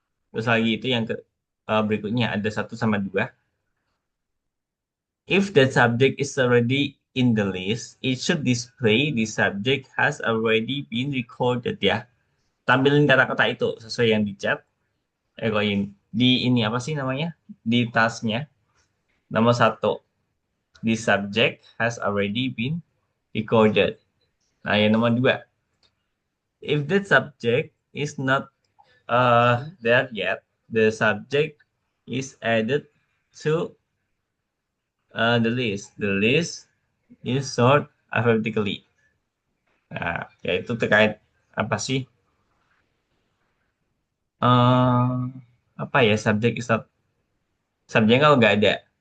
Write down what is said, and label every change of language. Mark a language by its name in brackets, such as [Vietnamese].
[Indonesian] Terus lagi itu yang berikutnya ada 1 sama 2. [English] If the subject is already in the list, it should display the subject has already been recorded ya. [Indonesian] Tampilin kata-kata itu sesuai yang di chat. Di ini apa sih namanya? Di tasknya. Nomor 1, [English] the subject has already been recorded. [Indonesian] Nah, yang nomor 2, [English] if the subject is not there yet, the subject is added to the list. The list is sorted alphabetically. [Indonesian] Nah, yaitu terkait apa sih? eh Apa ya subjek [English] is not [Indonesian] subjeknya kalau nggak ada.